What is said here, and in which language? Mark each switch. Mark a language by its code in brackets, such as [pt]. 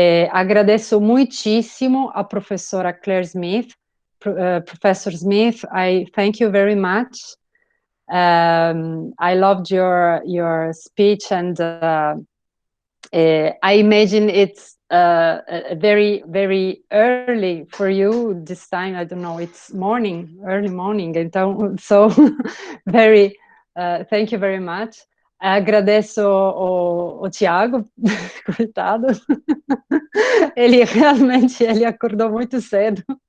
[pt] Agradeço muitíssimo a professora Claire Smith. [en] Professor Smith, I thank you very much. I loved your speech, and I imagine it's very, very early for you this time. I don't know, it's early morning. Então, so very, thank you very much. [pt] Agradeço o Tiago, coitado. Ele realmente acordou muito cedo.